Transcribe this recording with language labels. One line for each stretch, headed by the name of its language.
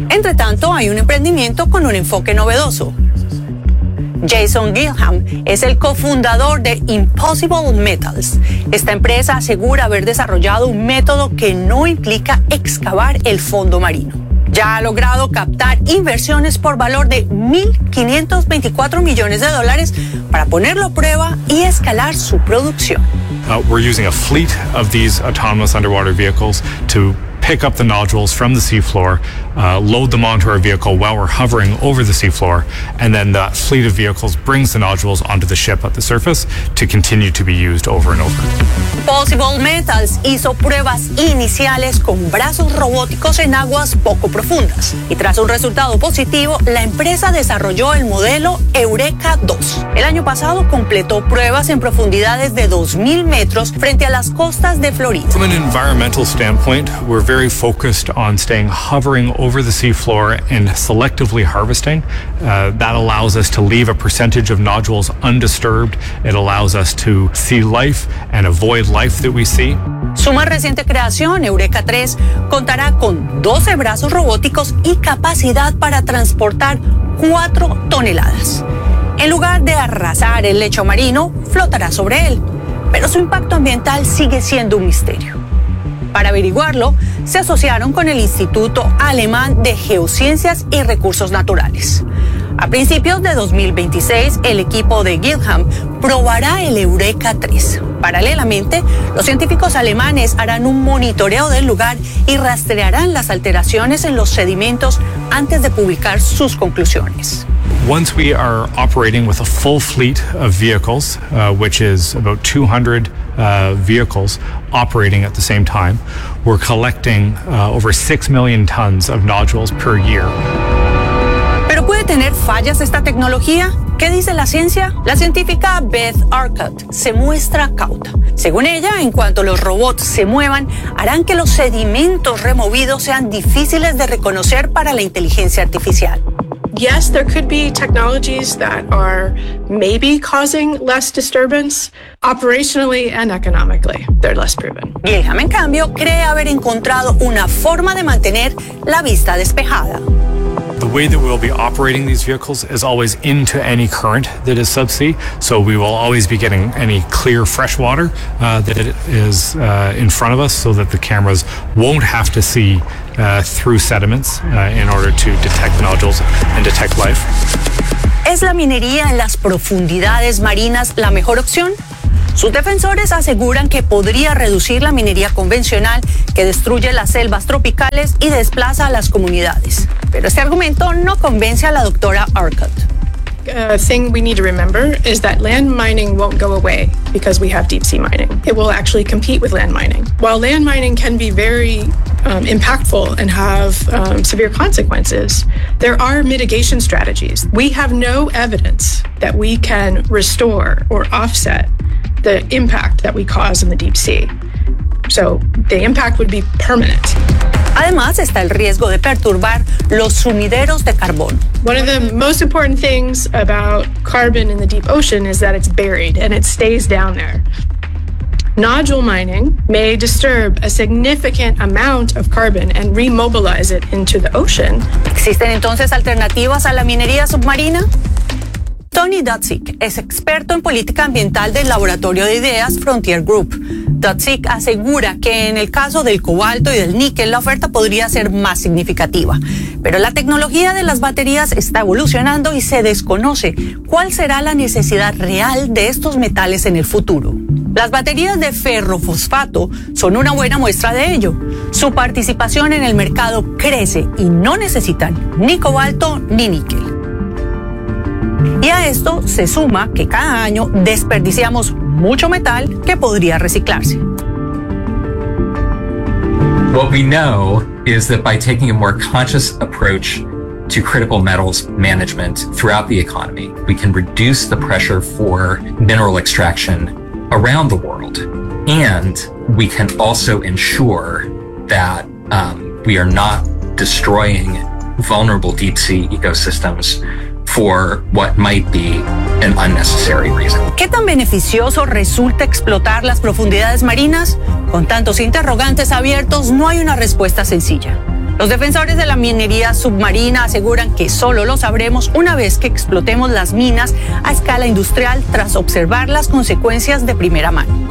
Spanish: Entre tanto, hay un emprendimiento con un enfoque novedoso. Jason Gillham es el cofundador de Impossible Metals. Esta empresa asegura haber desarrollado un método que no implica excavar el fondo marino. Ya ha logrado captar inversiones por valor de $1,524 millones para ponerlo a prueba y escalar su producción.
English: We're using a fleet of these autonomous underwater vehicles to pick up the nodules from the seafloor, load them onto our vehicle while we're hovering over the seafloor, and then that fleet of vehicles brings the nodules onto the ship at the surface to continue to be used over and over.
Spanish: Possible Metals hizo pruebas iniciales con brazos robóticos en aguas poco profundas. Y tras un resultado positivo, la empresa desarrolló el modelo Eureka 2. El año pasado completó pruebas en profundidades de 2,000 metros frente a las costas de Florida.
English: From an environmental standpoint, we're very focused on staying hovering over the seafloor and selectively harvesting. That allows us to leave a percentage of nodules undisturbed. It allows us to see life and avoid life that we see.
Spanish: Su más reciente creación, Eureka 3, contará con 12 brazos robóticos y capacidad para transportar 4 toneladas. En lugar de arrasar el lecho marino, flotará sobre él. Pero su impacto ambiental sigue siendo un misterio. Para averiguarlo, se asociaron con el Instituto Alemán de Geociencias y Recursos Naturales. A principios de 2026, el equipo de Gillham probará el Eureka 3. Paralelamente, los científicos alemanes harán un monitoreo del lugar y rastrearán las alteraciones en los sedimentos antes de publicar sus conclusiones.
English: Once we are operating with a full fleet of vehicles, which is about 200 vehicles operating at the same time, we're collecting over 6 million tons of nodules per year.
Spanish: ¿Pero puede tener fallas esta tecnología? ¿Qué dice la ciencia? La científica Beth Arcot se muestra cauta. Según ella, en cuanto los robots se muevan, harán que los sedimentos removidos sean difíciles de reconocer para la inteligencia artificial.
English: Yes, there could be technologies that are maybe causing less disturbance operationally and economically. They're less proven.
Spanish: Gillham, en cambio, cree haber encontrado una forma de mantener la vista despejada.
English: The way that we'll be operating these vehicles is always into any current that is subsea, so we will always be getting any clear fresh water that is in front of us so that the cameras won't have to see through sediments in order to detect nodules and detect life.
Spanish: ¿Es la minería en las profundidades marinas la mejor opción? Sus defensores aseguran que podría reducir la minería convencional que destruye las selvas tropicales y desplaza a las comunidades. Pero este argumento no convence a la doctora Arcot.
English: Thing we need to remember is that land mining won't go away because we have deep sea mining. It will actually compete with land mining. While land mining can be very impactful and have severe consequences, there are mitigation strategies. We have no evidence that we can restore or offset the impact that we cause in the deep sea. So the impact would be permanent.
Spanish: Además, está el riesgo de perturbar los sumideros de carbón.
English: One of the most important things about carbon in the deep ocean is that it's buried and it stays down there. Nodule mining may disturb a significant amount of carbon and remobilize it into the ocean.
Spanish: ¿Existen entonces alternativas a la minería submarina? Tony Dudzik es experto en política ambiental del Laboratorio de Ideas Frontier Group. Dudzik asegura que en el caso del cobalto y del níquel la oferta podría ser más significativa. Pero la tecnología de las baterías está evolucionando y se desconoce cuál será la necesidad real de estos metales en el futuro. Las baterías de ferrofosfato son una buena muestra de ello. Su participación en el mercado crece y no necesitan ni cobalto ni níquel. Y a esto se suma que cada año desperdiciamos mucho metal que podría reciclarse.
English: What we know is that by taking a more conscious approach to critical metals management throughout the economy, we can reduce the pressure for mineral extraction around the world. And we can also ensure that we are not destroying vulnerable deep sea ecosystems for what might be an unnecessary reason.
Spanish: ¿Qué tan beneficioso resulta explotar las profundidades marinas? Con tantos interrogantes abiertos, no hay una respuesta sencilla. Los defensores de la minería submarina aseguran que solo lo sabremos una vez que explotemos las minas a escala industrial tras observar las consecuencias de primera mano.